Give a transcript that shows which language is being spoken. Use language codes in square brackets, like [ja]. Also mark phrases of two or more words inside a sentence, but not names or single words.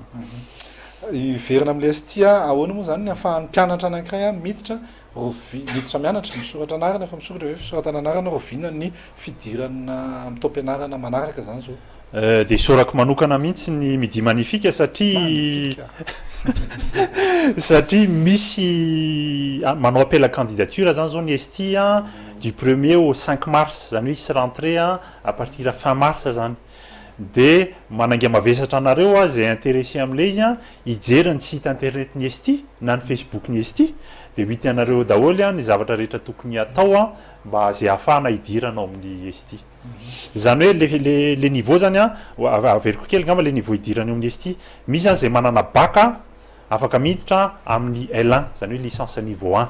[mg] Iverina amin'ilay STIA ahoana moa zany ny ahafahan'ny mpianatra anankiray miditra mianatra misoratra anarana fa misoratra hoe fisoratana anarana roviana ny fidirana amin'ny taom-pianarana manaraka zany zao. Dia sorako manokana mihitsy ny Midi Magnifique satria misy manao [fr] appel à candidature [mg] zany zao ny STIA [fr] du 1er au 5 mars [mg] zany hoe isy [fr] rentrée à partir fin mars [mg] zany. Dia mananga mavesatra anareo zay intéressé amin'ilay izy hijery ny [fr] site internet [mg] ny STI na ny Facebook ny STI dia hita anareo daholo ny zavatra rehetra tokony atao mba zay ahafahana hidiranao amin'ny STI. Zany hoe le niveau zany averiko kely ngamba le niveau hidirany amin'ny STI misy zany zay manana bac afaka miditra amin'ny L1 zany hoe [fr] licence niveau 1.